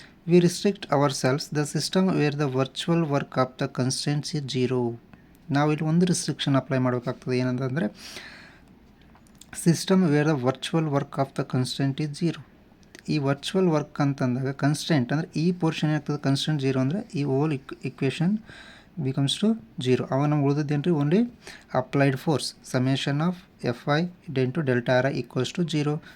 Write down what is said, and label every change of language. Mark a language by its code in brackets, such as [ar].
[en] We restrict ourselves the system where the virtual work of the constants is 0. [kn] ನಾವು ಇಲ್ಲಿ ಒಂದು restriction apply ಮಾಡಬೇಕಾಗ್ತದೆ, ಏನಂತಂದರೆ [en] System where the virtual work of the constant is 0. [kn] ಈ virtual work ಅಂತಂದಾಗ constant ಅಂದರೆ ಈ ಪೋರ್ಷನ್ ಏನಾಗ್ತದೆ, ಕನ್ಸ್ಟೆಂಟ್ 0 ಅಂದರೆ ಈ ಹೋಲ್ ಇಕ್ವೇಷನ್ [en] becomes to 0. [kn] ಅವಾಗ ನಮ್ಗೆ ಉಳಿದಿದ್ದೇನ್ರಿ only applied force. [en] Summation of F i into delta r equals to 0.